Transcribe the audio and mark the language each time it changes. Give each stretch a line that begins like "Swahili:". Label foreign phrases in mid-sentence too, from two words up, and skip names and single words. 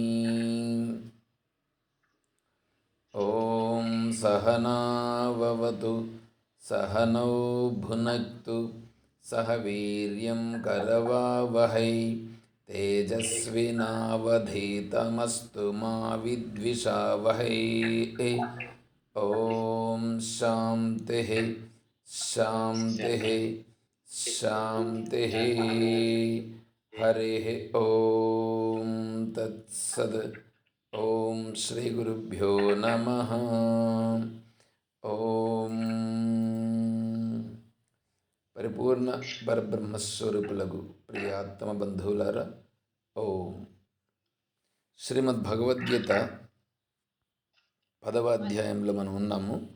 Sanskrit: ॐ सहनाववतु सहनौ भुनक्तु सह वीर्यं करवावहै तेजस्विनावधीतमस्तु मा विद्विषावहै। ॐ शान्तिः शान्तिः शान्तिः। हरिः ॐ तत्सद्। ఓం శ్రీ గురుభ్యో నమః.
Telugu: ఓం పరిపూర్ణ పరబ్రహ్మస్వరూపులకు ప్రియాత్మ బంధువులారా, ఓం. శ్రీమద్ భగవద్గీత 10వ అధ్యాయంలో మనం ఉన్నాము.